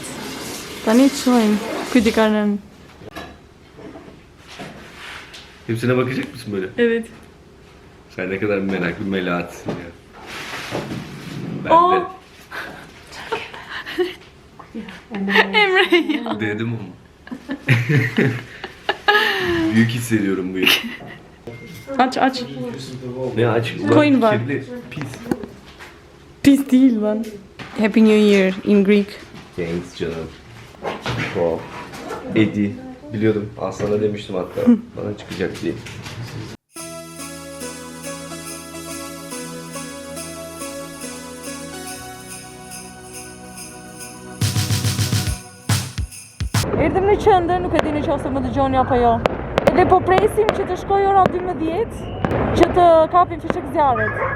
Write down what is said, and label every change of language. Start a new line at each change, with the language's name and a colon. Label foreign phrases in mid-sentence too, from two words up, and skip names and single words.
Albanian: Tani të shojmë. Kujti ka rënë.
Turkish: Hepsine bakacak mısın böyle? Evet. Sen ne kadar meraklı melahatsın ya. Ben Oh! Emre ya. de dedim ama. Büyük hissediyorum bu yıl. Aç. Ne aç? Ulan Coin var. kirli, pis. Pis değil lan.
English: Happy New Year in Greek.
Turkish: Thanks canım. Wow. Eddie. Biliyordum. Aslan'a demiştim hatta. Bana çıkacak diye.
Albanian: Erdhëm në qendër, nuk e dini nëse më dëgjoni apo jo. Edhe po presim që të shkojë ora 12 që të kapim fishek zjarret.